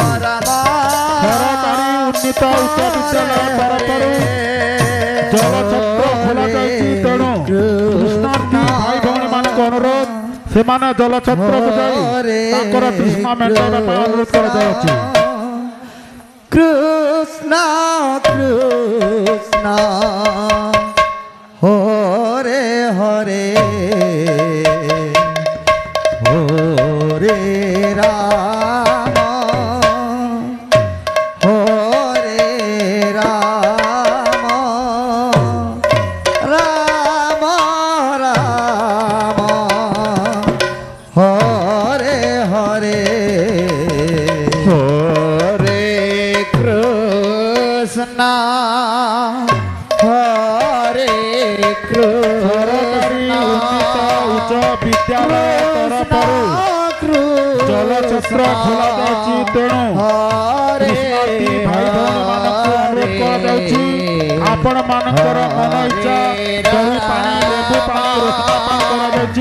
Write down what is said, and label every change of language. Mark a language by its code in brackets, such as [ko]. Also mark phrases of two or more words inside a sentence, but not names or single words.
[or] ସରକାରୀ ଉନ୍ନତ ଉଚ୍ଚ ବିଦ୍ୟାଳୟ ତରଫରୁ ଜଳ ଛତ୍ର ଖୋଲାଯାଇଛି, ତେଣୁ କୃଷ୍ଣାର୍ଥୀ ଭାଇ ଭଉଣୀମାନଙ୍କ ଅନୁରୋଧ ସେମାନେ ଜଳ ଛତ୍ରକୁ ଯାଇ ତାଙ୍କର ତୃଷ୍ଣା ମେଣ୍ଟାଇବା ପାଇଁ ଅନୁରୋଧ କରାଯାଉଛି। [sa] Krishna Hare Hare হরে হরে রাম হরে রাম রাম রাম হরে হরে হরে কৃষ্ণ হরে [or] ସରକାରୀ ଉନ୍ନତ ଉଚ୍ଚ ବିଦ୍ୟାଳୟ ତରଫରୁ ଜଳଛତ୍ର ଖୋଲାଯାଉଛି। ତେଣୁ କୃଷ୍ଣାର୍ଥୀ ଭାଇ ଭଉଣୀମାନଙ୍କୁ ଅନୁରୋଧ କରାଯାଉଛି ଆପଣମାନଙ୍କର ମନ ଇଚ୍ଛା ଦହି ପାଣି ଲେମ୍ବୁ ପାଣି ରସୁଣ ପାଣି କରାଯାଉଛି।